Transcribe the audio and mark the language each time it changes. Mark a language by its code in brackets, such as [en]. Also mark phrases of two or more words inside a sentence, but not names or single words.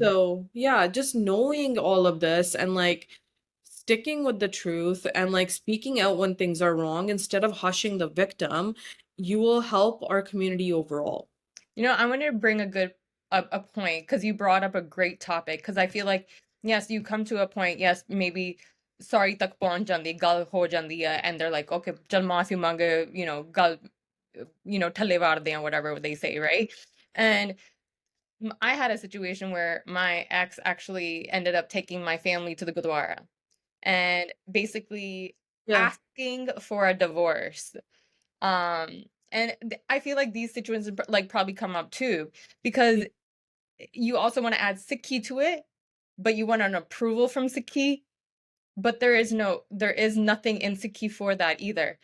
[en] So, yeah, just knowing all of this and like sticking with the truth and like speaking out when things are wrong instead of hushing the victim, you will help our community overall. I want to bring a point because you brought up a great topic because I feel like yes, you come to a point, yes, maybe sorry [pa] ਤੱਕ ਪਹੁੰਚ ਜਾਂਦੀ, ਗੱਲ ਹੋ ਜਾਂਦੀ ਹੈ, [en] and they're like, [pa] okay, ਚੱਲ ਮਾਫ਼ੀ ਮੰਗੇ, ਗੱਲ, ਥੱਲੇ ਵਾਰ ਦੇ, [en] or whatever they say, right? And I had a situation where my ex actually ended up taking my family to the Gurdwara and basically Yeah. asking for a divorce. Um, and I feel like these situations like probably come up too because you also want to add Sikhi to it, but you want an approval from Sikhi, but there is nothing in Sikhi for that either.